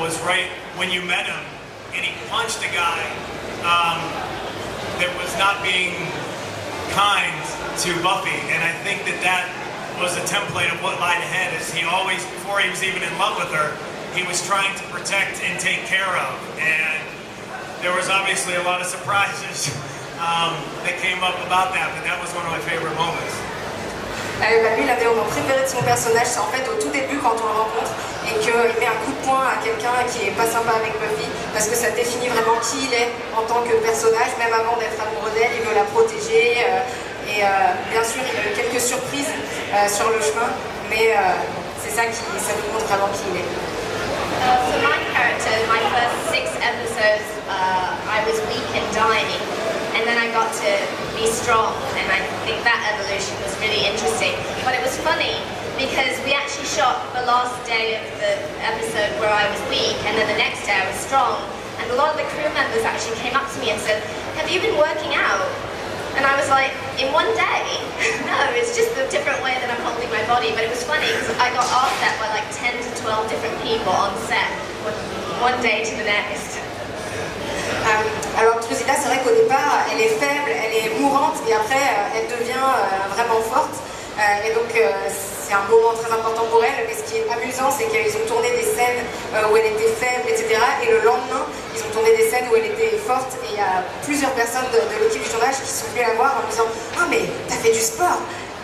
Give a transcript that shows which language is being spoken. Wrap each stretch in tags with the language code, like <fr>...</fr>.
<en>Was right when you met him, and he punched a guy that was not being kind to Buffy, and I think that was a template of what lied ahead. Is he always, before he was even in love with her, he was trying to protect and take care of, and there was obviously a lot of surprises that came up about that, but that was one of my favorite moments.</en> <fr>Lui, l'un des moments préférés de son personnage, c'est en fait au tout début quand on le rencontre et qu'il met un coup de poing à quelqu'un qui est pas sympa avec Buffy, parce que ça définit vraiment qui il est en tant que personnage, même avant d'être amoureux d'elle, il veut la protéger, et bien sûr il y a eu quelques surprises sur le chemin, mais c'est ça nous montre vraiment qui il est.</fr> <en>For my character, my first 6 episodes, I was weak and dying, and then I got to be strong, and I think that evolution was really interesting. But it was funny because we actually shot the last day of the episode where I was weak, and then the next day I was strong, and a lot of the crew members actually came up to me and said, "Have you been working out?" And I was like, in one day? No, it's just a different way that I'm holding my body. But it was funny because I got asked that by like 10 to 12 different people on set, one day to the next.</en> <fr>Alors Drusilla, c'est vrai qu'au départ, elle est faible, elle est mourante, et après, elle devient vraiment forte. Et donc, c'est un moment très important pour elle. Mais ce qui est amusant, c'est qu'ils ont tourné des scènes où elle était faible, etc. Et le lendemain, ils ont tourné des scènes où elle était forte. Et il y a plusieurs personnes de l'équipe du tournage qui sont venues la voir en disant « Ah, mais t'as fait du sport !»</fr>